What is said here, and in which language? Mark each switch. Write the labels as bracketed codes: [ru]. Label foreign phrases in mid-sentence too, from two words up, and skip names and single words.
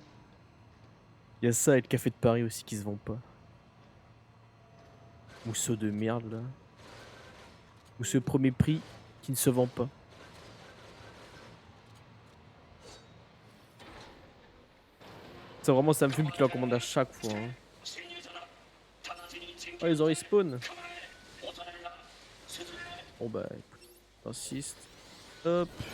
[fr] Il y a ça et le café de Paris aussi qui se vend pas. Mousseau de merde là. Ou ce premier prix qui ne se vend pas. Ça vraiment ça me fume qu'il en commande à chaque fois, hein. [ja] 侵入者だ。直ちに陣 Oh 形を [fr] ils ont respawn. [ja] 構え。恐れるな。外へ。 [fr] Bon bah écoute, j'insiste. Hop.